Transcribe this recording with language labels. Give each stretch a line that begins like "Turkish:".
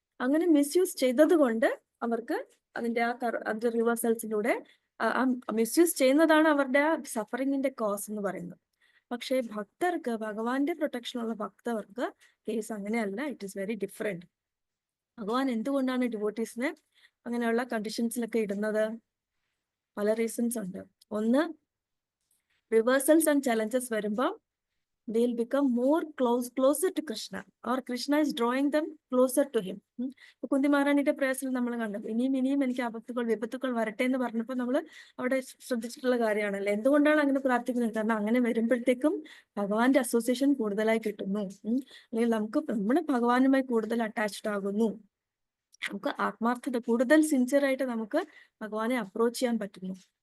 Malayalam: അങ്ങനെ മിസ്യൂസ് ചെയ്തത് കൊണ്ട് അവർക്ക് അതിന്റെ അതിന്റെ റിവേഴ്സൽസിലൂടെ മിസ്യൂസ് ചെയ്യുന്നതാണ് അവരുടെ സഫറിങ്ങിന്റെ കോസ് എന്ന് പറയുന്നത്. പക്ഷേ ഭക്തർക്ക്, ഭഗവാന്റെ പ്രൊട്ടക്ഷൻ ഉള്ള ഭക്തർക്ക് കേസ് അങ്ങനെയല്ല.
English: It is very different.
Malayalam: ഭഗവാൻ എന്തുകൊണ്ടാണ് ഡിവോട്ടീസിനെ അങ്ങനെയുള്ള കണ്ടീഷൻസിലൊക്കെ ഇടുന്നത്? പല റീസൺസ് ഉണ്ട്. ഒന്ന്, റിവേഴ്സൽസ് ആൻഡ് ചലഞ്ചസ് വരുമ്പോൾ
English: they will become more closer to Krishna, or Krishna is drawing them closer to him.
Malayalam: Kunti മഹാറാണിയുടെ പ്രയാസത്തിൽ നമ്മൾ കണ്ടത് ഇനിയും എനിക്ക് വിപത്തുക്കൾ വരട്ടെ എന്ന് പറഞ്ഞപ്പോൾ നമ്മൾ അവിടെ ശ്രദ്ധിച്ചിട്ടുള്ള കാര്യമാണല്ലോ. എന്തുകൊണ്ടാണ് അങ്ങനെ പ്രാർത്ഥിക്കുന്നത്? കാരണം അങ്ങനെ വരുമ്പോഴത്തേക്കും ഭഗവാന്റെ അസോസിയേഷൻ കൂടുതലായി കിട്ടുന്നു, അല്ലെങ്കിൽ നമ്മൾ ഭഗവാനുമായി കൂടുതൽ അറ്റാച്ച്ഡ് ആകുന്നു, നമുക്ക് ആത്മാർത്ഥത കൂടുതൽ സിൻസിയർ ആയിട്ട് നമുക്ക് ഭഗവാനെ അപ്രോച്ച് ചെയ്യാൻ പറ്റുന്നു.